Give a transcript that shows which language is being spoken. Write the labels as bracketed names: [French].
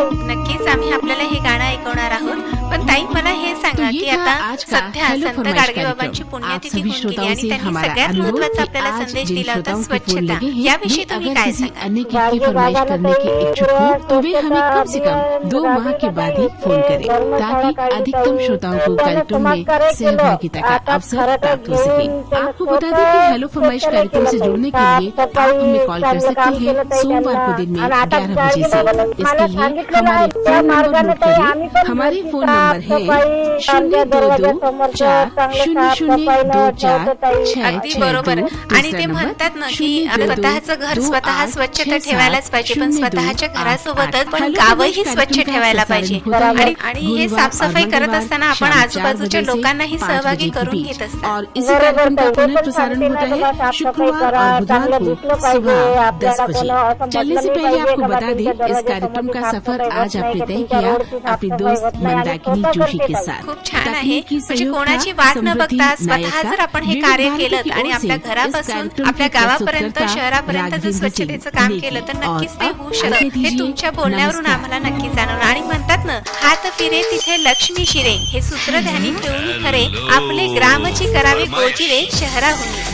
[Marathi] नक्कीच आम्ही आपल्याला हे गाणं ऐकवणार आहोत. पण ताई, मला हे सांगा की आता सध्या संत गाडगेबाबांची पुण्यतिथी होऊन गेली आणि त्यांनी सगळ्यात महत्वाचा आपल्याला संदेश दिला होता, स्वच्छता. याविषयी तुम्ही काय सांगा? [Hindi] अन्य की फरमाइश करने के इच्छुक हो तो वे हमें कम से कम 2 माह के बाद ही फोन करें, ताकि अधिकतम श्रोताओं को कार्यक्रम में सहभागिता का अवसर प्राप्त हो सके. आपको बता दें कि हेलो फरमाइश कार्यक्रम से जुड़ने के लिए आप हमें कॉल कर सकते हैं सोमवार को दिन में 11 बजे से. इसके लिए हमारे फोन नंबर नोट करें. हमारे फोन नंबर है 022400246. [Marathi] अगदी बरोबर. आणि ते म्हणतात ना की स्वतःचं घर स्वतः स्वच्छता ठेवायलाच पाहिजे, पण स्वतःच्या घरासोबतच पण गावही स्वच्छ ठेवायला पाहिजे. आणि हे साफसफाई करत असताना आपण आजूबाजूच्या लोकांनाही सहभागी करून घेत असतो. [Hindi] और इसी कार्यक्रम का पुनर्प्रसारण होता है शुक्रवार और बुधवार को सुबह 10 बजे. चलने से पहले आपको बता दें, इस कार्यक्रम का सफर आज आपने तय किया अपनी दोस्त मंदाकिनी जोशी के साथ. [Marathi] खूप छान आहे. म्हणजे कोणाची वाट न बघता स्वतः जर आपण हे कार्य केलं आणि आपल्या घरापासून आपल्या गावापर्यंत शहरापर्यंत जर स्वच्छतेचं काम केलं तर नक्कीच ते होऊ शकतं. हे तुमच्या बोलण्यावरून आम्हाला नक्की जाणवलं. आणि म्हणतात ना, हात फिरे तिथे लक्ष्मी शिरे, हे सूत्र ध्यानी ठेवून खरे आपले ग्रामची करावे गोजिरे शहराहून.